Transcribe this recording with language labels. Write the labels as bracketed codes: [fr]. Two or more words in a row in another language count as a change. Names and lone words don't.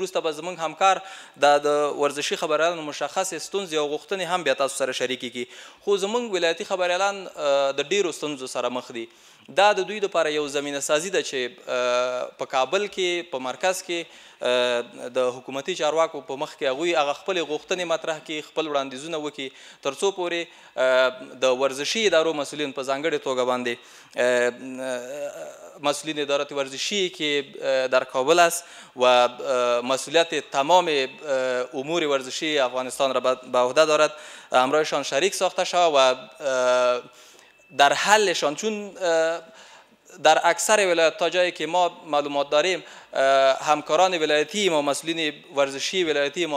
[ps] وروسته به زموږ همکار د ورزشي خبریالانو مشخصې ستونزې او غوښتنې هم بیا تاسو سره شریکې کړي، خو زموږ ولایتي خبریالان د ډیرو ستونزو سره مخ دي. دا د دوی دپاره یو زمینه سازي ده چې په کابل کې په مرکز کې د حکومتي چارواکو په مخ کې هغوی هغه خپلې غوښتنې مطرح کړي، خپل وړاندیزونه وکړي، تر څو پورې د ورزشي ادارو مسئولین په ځانګړې توګه باندې [fa] مسئولین ادارات ورزشی که در کابل است و مسئولیت تمام امور ورزشی افغانستان را به عهده دارد همراهشان شریک ساخته شود و در حلشان، چون در اکثر ولایت تا جایی که ما معلومات داریم همکاران ولایتی ما، مسئولین ورزشی ولایتی ما